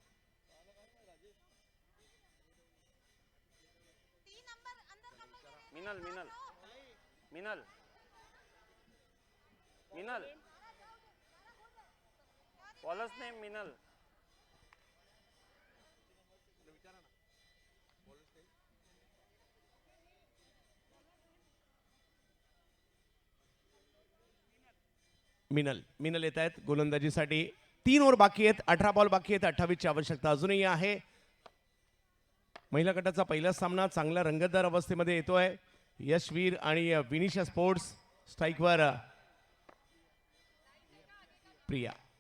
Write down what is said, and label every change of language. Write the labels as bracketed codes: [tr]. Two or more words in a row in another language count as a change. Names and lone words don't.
[mr] मिनल मिनल मिनल मिनल [en] bowlers name [mr] मिनल. मिनल येत आहेत गोलंदाजीसाठी. 3 ओव्हर बाकी आहेत, 18 बॉल बाकी आहेत. 28 ची आवश्यकता अजूनही आहे. महिला गटाचा पहिला सामना चांगल्या रंगतदार अवस्थेमध्ये येतोय. यशवीर आणि विनिशा स्पोर्ट्स. स्ट्राईकवर प्रिया.